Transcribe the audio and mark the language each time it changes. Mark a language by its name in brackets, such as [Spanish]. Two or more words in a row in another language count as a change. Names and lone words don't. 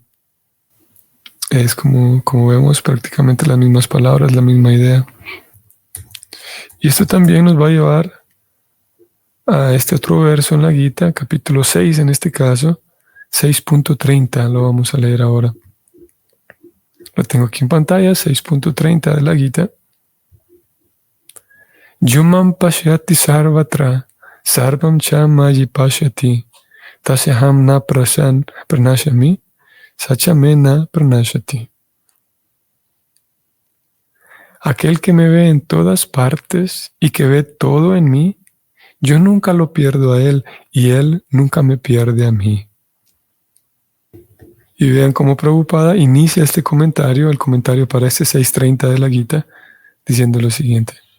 [Spanish] Es como vemos prácticamente las mismas palabras, la misma idea. Y esto también nos va a llevar a este otro verso en la Gita, capítulo 6 en este caso, 6.30, lo vamos a leer ahora. Lo tengo aquí en pantalla, 6.30 de la Gita. [Sanskrit] Yumam pashyati sarvatra, sarvam cha mayi pashyati, tasyaham na pranashami, sachame na pranashati. [Spanish] Aquel que me ve en todas partes y que ve todo en mí, yo nunca lo pierdo a él y él nunca me pierde a mí. Y vean cómo Prabhupada inicia este comentario, el comentario para este 630 de la Gita, diciendo lo siguiente.